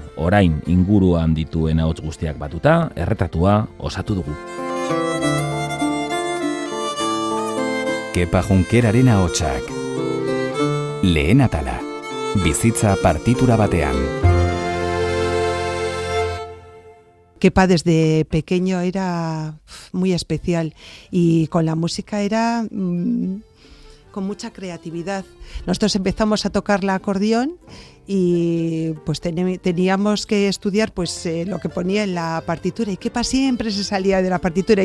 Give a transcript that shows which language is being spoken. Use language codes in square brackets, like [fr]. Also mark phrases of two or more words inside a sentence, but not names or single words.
[eu] Orain inguruan dituen ahots guztiak batuta, erretratua osatu dugu. Kepa Junkeraren ahotsak. Lehen atala, bizitza partitura batean. [es] Kepa desde pequeño era muy especial y con la música era con mucha creatividad. Nosotros empezamos a tocar el acordeón y pues teníamos que estudiar pues lo que ponía en la partitura y Kepa siempre se salía de la partitura.